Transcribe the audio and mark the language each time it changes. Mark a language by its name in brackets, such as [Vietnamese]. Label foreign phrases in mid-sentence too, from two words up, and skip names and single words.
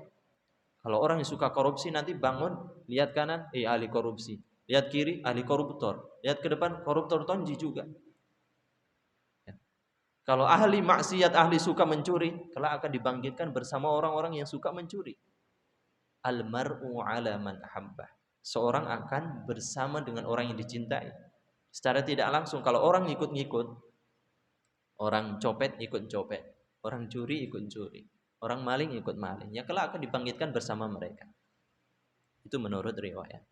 [Indonesian] Kalau orang yang suka korupsi nanti bangun, lihat kanan, ahli korupsi. Lihat kiri, ahli koruptor. Lihat ke depan, koruptor tonji juga. Kalau ahli maksiat, ahli suka mencuri, kelak akan dibangkitkan bersama orang-orang yang suka mencuri. [Arabic] المرء على من أحبه. [Indonesian] Seorang akan bersama dengan orang yang dicintai. Secara tidak langsung, kalau orang ngikut-ngikut, orang copet ikut copet, orang curi ikut curi, orang maling ikut maling, kelak akan dibangkitkan bersama mereka. Itu menurut riwayat.